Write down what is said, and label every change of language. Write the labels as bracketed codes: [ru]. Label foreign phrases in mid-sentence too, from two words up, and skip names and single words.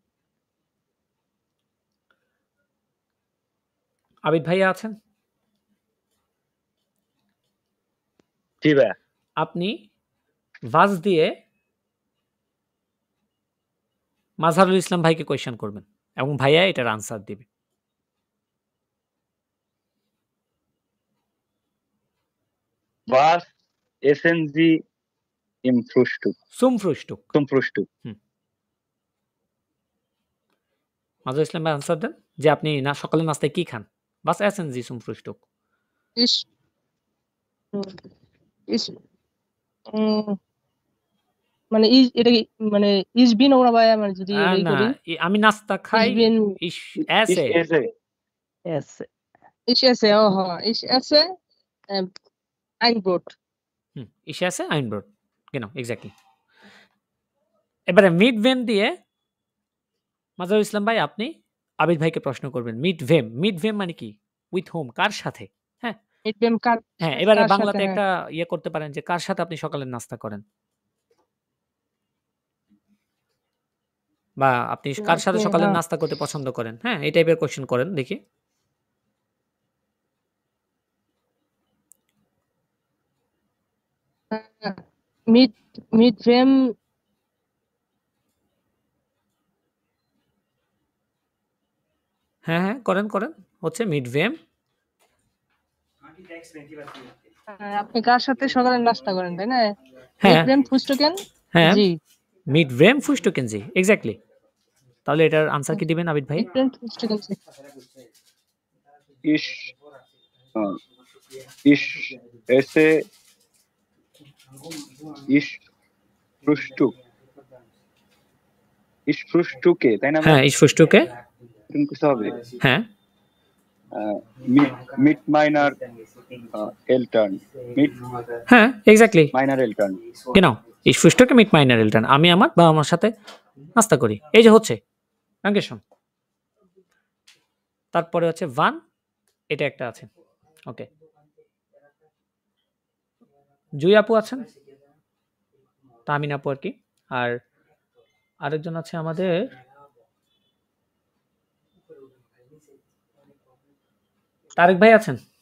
[bn] আবিদ ভাইয়া আছেন? জি ভাইয়া। আপনি ভাজ দিয়ে মাজহারুল ইসলাম ভাইকে কোয়েশ্চেন করবেন এবং ভাইয়া এটার আনসার দিবে। [de] Was essen Sie im Frühstück? Zum Frühstück. Zum Frühstück. [bn] মাজহারুল ইসলাম ভাই আনসার দেন যে আপনি না সকালে নাস্তায় কি খান? [de] Was essen Sie zum Frühstück. [bn] ইস ইস মানে এটা কি মানে [de] ich bin [bn] ওরা ভাই মানে যদি এটাই না করি আমি নাস্তা ইস খাই বিন ich Ich esse esse. [de] ich esse [bn] ও হ্যাঁ [de] ich esse ein Brot ich esse ein Brot genau [bn] exactly এবারে [de] mit wem [bn] দিয়ে মাজারুল ইসলাম ভাই আপনি আবিদ ভাইকে প্রশ্ন করবেন [de] mit wem [bn] মানে কি [en] with whom [bn] কার সাথে হ্যাঁ [de] mit wem কার [bn] হ্যাঁ এবারে কার সাথে বাংলাতে হ্যাঁ একটা ইয়ে করতে পারেন যে কার সাথে আপনি সকালের নাস্তা করেন বা আপনি কার সাথে ওকে সকালের হ্যাঁ নাস্তা করতে পছন্দ করেন হ্যাঁ এই টাইপের কোশ্চেন করেন দেখি [de] mit wem [bn] হ্যাঁ হ্যাঁ করেন হচ্ছে [de] mit wem [bn] আপনি কার সাথে সকালে নাস্তা করেন তাই না mit হ্যাঁ [de] wem frühstücken [bn] হ্যাঁ জি [de] mit wem frühstücken Sie [bn] এক্স্যাক্টলি তাহলে এটার আনসার কি দিবেন আবিদ ভাই [de] mit wem frühstücken Sie Ich, ich esse. Ich Frühstück. Ich frühstücke, [bn] তাই না? হ্যাঁ [de] ich frühstücke [bn] এরকম কিছু হবে। হ্যাঁ [de] Mit meiner Eltern. Mit [bn] হ্যাঁ এক্স্যাক্টলি [de] meiner Eltern. genau ich frühstücke mit meiner Eltern [bn] আমি আমার বাবা মার সাথে নাস্তা করি এই যে হচ্ছে Dankeschön তারপরে হচ্ছে ভান এটা একটা আছে ওকে জুই আপু আছেন তামিন আপু আর কি আর আরেকজন আছে আমাদের তারেক ভাই আছেন